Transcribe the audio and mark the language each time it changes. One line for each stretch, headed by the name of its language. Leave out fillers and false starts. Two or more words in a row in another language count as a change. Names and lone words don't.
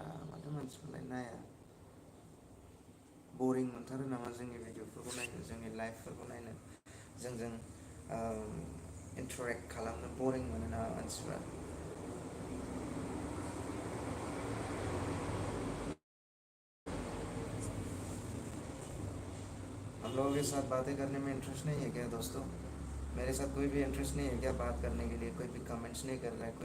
Bodo: माथो मानसिफोरलाय नाया। बरिं मोनथारो नामा जोंनि भिडिअफोरखौ नायनो, जोंनि लाइभफोरखौ नायनो, जोंजों इन्टारेक्ट खालामनो बरिं मोनो नामा मानसिफ्रा?
Hindi: हम लोगों के साथ बातें करने में इंटरेस्ट नहीं है क्या दोस्तों? मेरे साथ कोई भी इंटरेस्ट नहीं है क्या बात करने के लिए? कोई भी कमेंट्स नहीं कर रहा है?